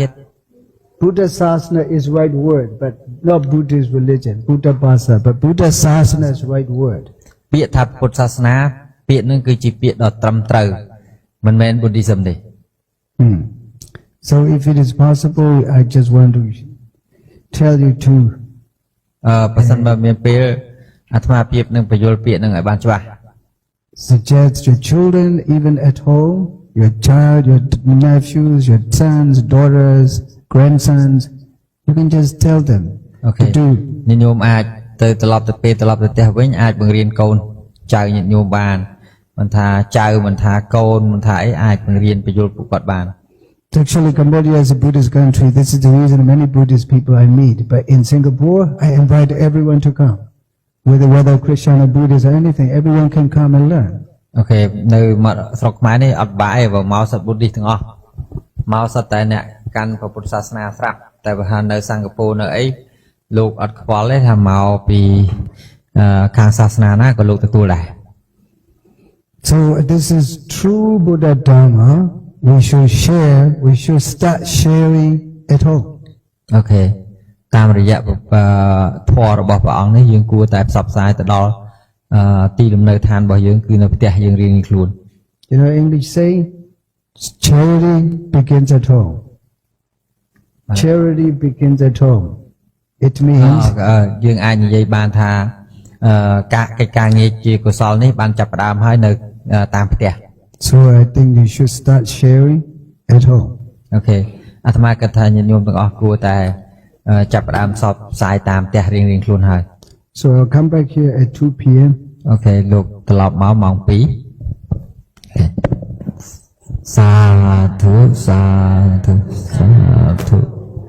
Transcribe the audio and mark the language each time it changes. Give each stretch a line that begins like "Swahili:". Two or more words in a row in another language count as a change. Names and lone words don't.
English: Buddha Sasana is right word, but not Buddhist religion. Buddha Bhasa, but Buddha Sasana is right word.
Khmer: ពាក្យថាពុទ្ធសាសនាពាក្យនឹងគឺជាពាក្យដ៏ត្រឹមត្រូវមិនមែន Buddhism ទេ
English: So if it is possible, I just want to tell you to
Khmer: ប្រសិនបើមានពេលអាត្មាភាពនឹងបញ្យល់ពាក្យនឹងឲ្យបានច្បាស់
English: suggest your children, even at home, your child, your nephews, your sons, daughters, grandsons, you can just tell them to do.
Khmer: ញាតិញោមអាចទៅត្រឡប់ទៅពេលត្រឡប់ទៅផ្ទះវិញអាចបង្រៀនកូនចៅញាតិញោមបានមិនថាចៅមិនថាកូនមិនថាអីអាចបង្រៀនបញ្យល់ពួកគាត់បាន
English: Actually, Cambodia is a Buddhist country. This is the reason many Buddhist people I meet. But in Singapore, I invite everyone to come. Whether Christian or Buddhist or anything, everyone can come and learn.
Khmer: Okay, នៅមកស្រុកខ្មែរនេះអត់បាក់ទេបើមកសិត Buddhist ទាំងអស់មកសិតតែអ្នកកាន់ពុទ្ធសាសនាស្រាប់តែបើថានៅសិង្ហបុរីនៅអីលោកអត់ខ្វល់ទេថាមកពីខាងសាសនាណាក៏លោកទទួលដែរ
English: So this is true Buddha Dhamma. We should start sharing at home. Okay.
Khmer: តាមរយៈធម៌របស់ព្រះអង្គនេះយើងគួរតែផ្សព្វផ្សាយទៅដល់ទីលំនៅឋានរបស់យើងគឺនៅផ្ទះយើងរៀងៗខ្លួន
English: You know English say charity begins at home. Charity begins at home. It means
Khmer: យើងអាចនិយាយបានថាការងារជាកុសលនេះបានចាប់ផ្ដើមហើយនៅតាមផ្ទះ
English: So I think you should start sharing at home. Okay.
Khmer: អាត្មាគិតថាញាតិញោមទាំងអស់គួរតែចាប់ផ្ដើមផ្សព្វផ្សាយតាមផ្ទះរៀងៗខ្លួនហើយ
English: So I'll come back here at 2 p.m.
Khmer: Okay លោកត្រឡប់មកម៉ោង 2 សាធុសាធុសាធុ